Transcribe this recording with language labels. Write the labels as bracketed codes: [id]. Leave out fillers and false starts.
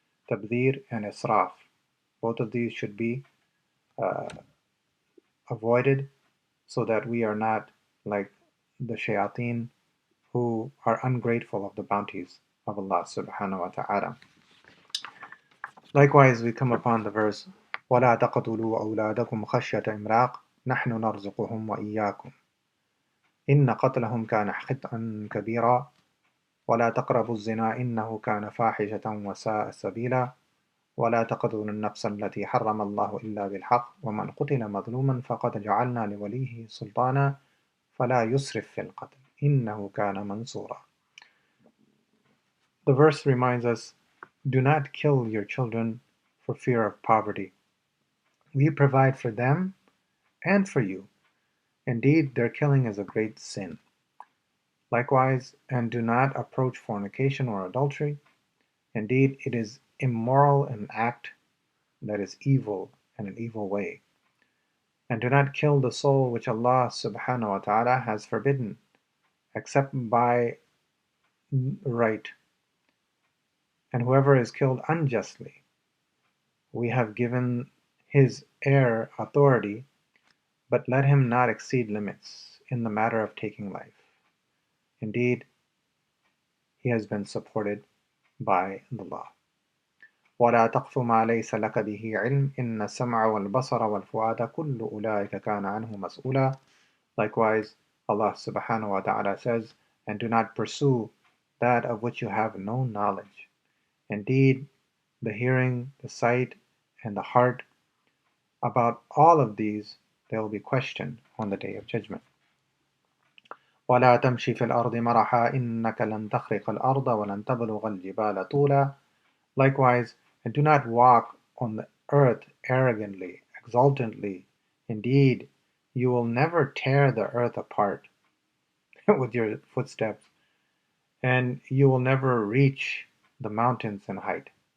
[en] Tabdhir and israf, both of these should be avoided so that we are not like the shayateen who are ungrateful of the bounties of Allah subhanahu wa ta'ala. [ar] Likewise, we come upon the verse, وَلَا تَقْتُلُوا أَوْلَادَكُمْ خَشْيَةَ إِمْلَاقٍ نَحْنُ نَرْزُقُهُمْ وَإِيَّاكُمْ إِنَّ قَتْلَهُمْ كَانَ خِطْئًا كَبِيرًا وَلَا تَقْرَبُوا الزِّنَا إِنَّهُ كَانَ فَاحِشَةً وَسَاءَ سَبِيلًا وَلَا تَقْتُلُوا النَّفْسَ الَّتِي حَرَّمَ اللَّهُ إِلَّا بِالْحَقِّ وَمَنْ قُتِلَ مَظْلُومًا فَقَدْ جَعَلْنَا لِوَلِيِّهِ سُلْطَانًا فَلَا يُسْرِفْ فِي الْقَتْلِ إِنَّهُ كَانَ مَنْصُورًا. [en] The verse reminds us, do not kill your children for fear of poverty. We provide for them and for you. Indeed, their killing is a great sin. Likewise, and do not approach fornication or adultery. Indeed, it is immoral an act that is evil and an evil way. And do not kill the soul which Allah subhanahu wa ta'ala has forbidden, except by right. And whoever is killed unjustly, we have given his heir authority, but let him not exceed limits in the matter of taking life. Indeed, he has been supported by the law. [ar] ولا تقف ما ليس لك به علم إن السمع والبصر والفؤاد كل أولئك كان عنه مسؤولا. [en] Likewise, Allah subhanahu wa ta'ala says, and do not pursue that of which you have no knowledge. Indeed, the hearing, the sight, and the heart, about all of these they will be questioned on the Day of Judgment. [ar] ولا تمشي في الأرض مرحا إنك لن تخرق الأرض ولن تبلغ الجبال طولا. [en] Likewise, and do not walk on the earth arrogantly, exultantly. Indeed, you will never tear the earth apart with your footsteps, and you will never reach the mountains in height.